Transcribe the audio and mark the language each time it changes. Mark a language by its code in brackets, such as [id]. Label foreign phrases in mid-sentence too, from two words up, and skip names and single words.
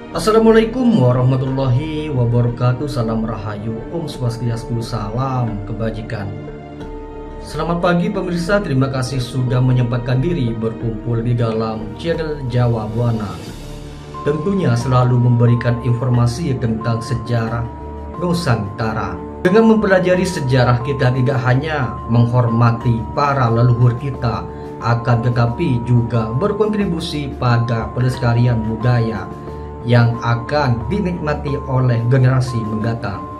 [ar] السلام عليكم ورحمة الله وبركاته. [id] Salam rahayu, [sa] ॐ स्वस्त्यस्तु, [id] salam kebajikan. Selamat pagi pemirsa, terima kasih sudah menyempatkan diri berkumpul di dalam channel Jawa Buana. Tentunya selalu memberikan informasi tentang sejarah Nusantara. Dengan mempelajari sejarah, kita tidak hanya menghormati para leluhur kita, akan tetapi juga berkontribusi pada pelestarian budaya yang akan dinikmati oleh generasi mendatang.